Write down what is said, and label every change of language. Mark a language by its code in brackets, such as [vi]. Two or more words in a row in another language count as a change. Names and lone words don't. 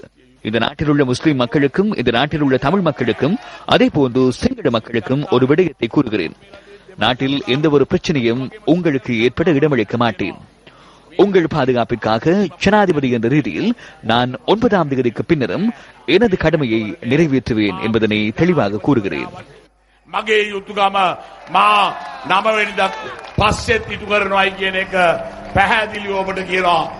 [ta] இந்த நாட்டில் உள்ள முஸ்லிம் மக்களுக்கும் இந்த நாட்டில் உள்ள தமிழ் மக்களுக்கும் அதே போன்று சிங்கள மக்களுக்கும் ஒரு விடயத்தை கூறுகிறேன். நாட்டில் எந்த ஒரு பிரச்சனையும் உங்களுக்கு ஏற்பட இடமளிக்க மாட்டேன். உங்கள் பாதுகாப்பிற்காக ஜனாதிபதி என்ற ரீதியில் நான் 9ஆம் தேதிக்கு பின்னரும் எனது கடமையை நிறைவேற்றுவேன் என்பதனை தெளிவாக கூறுகிறேன். [si] මගේ යුතුකම මා 9 වෙනිදා පස්සෙත් ඉටු කරනවායි කියන එක පැහැදිලිව ඔබට කියනවා.